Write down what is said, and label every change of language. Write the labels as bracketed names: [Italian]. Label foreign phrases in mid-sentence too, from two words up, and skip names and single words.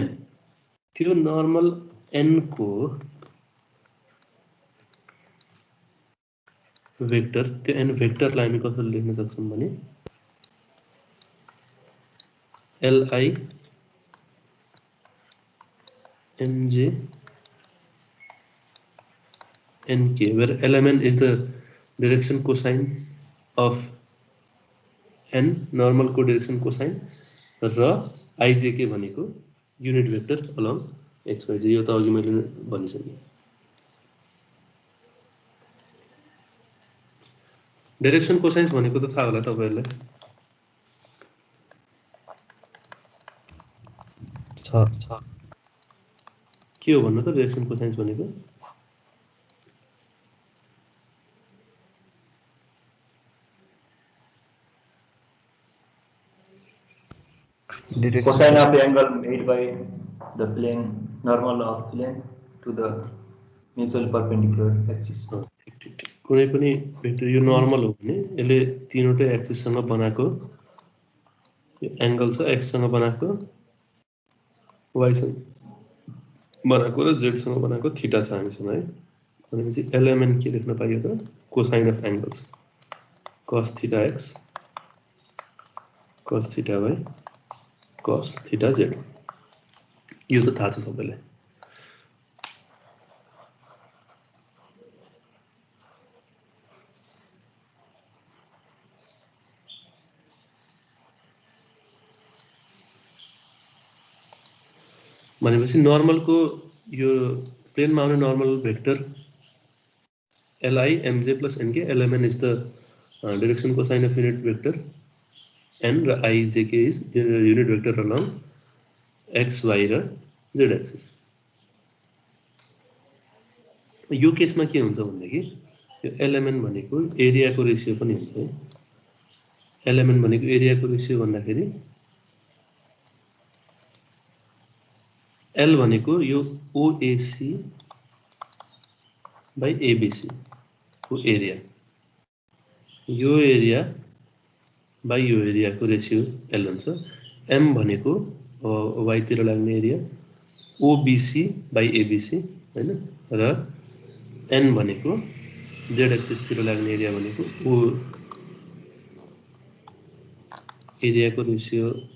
[Nepali] त्यो नर्मल एन को वेक्टर, त्यो एन वेक्टरलाई हामी कसरी लेख्न सक्छौँ भने एलआई एमजे एनके, [English] where LMN is the direction cosine of n, normal को direction cosine, [Nepali] र IJK भनेको [English] unit vector along XYZ. [Nepali] यो त अघि मैले भनिसकेँ। [English] direction cosines [Nepali] भनेको त थाहा होला तपाईहरुलाई। के हो भन्नु त [English] direction cosines [Nepali] भनेको? [English] Cosine of the angle made by the plane, normal of plane to the mutual perpendicular axis. [Nepali] कुनै पनि भेक्टर यो नर्मल हो भने यसले तीनवटै एक्सिस सँग बनाएको यो एंगल छ, x सँग बनाएको, y सँग बनाएको र z सँग बनाएको थीटा छ हामीसँग है। भनेपछि LMN के लेख्न पाइयो त? [English] cosine of angles cos theta x cos theta y cos theta z. [Nepali] यो त थाहा छ सबैलाई। भनेपछि नर्मल को यो प्लेनमा आउने नर्मल भेक्टर [English] Li mj plus nk, Lmn is the direction cosine of unit vector n र ijk is unit vector along x y र z axis। [Nepali] यो केसमा के हुन्छ भन्दाखेरि यो Lmn भनेको एरियाको रेशियो पनि हुन्छ है। Lmn भनेको एरियाको रेशियो भन्दाखेरि L भनेको यो [English] OAC by ABC [Nepali] को एरिया, यो एरिया बाई यो एरिया को रेशियो L हुन्छ। M भनेको y तिर लाग्ने एरिया [English] OBC by ABC [Nepali] हैन, र N भनेको Z एक्सिस तिर लाग्ने एरिया भनेको O एरिया को रेशियो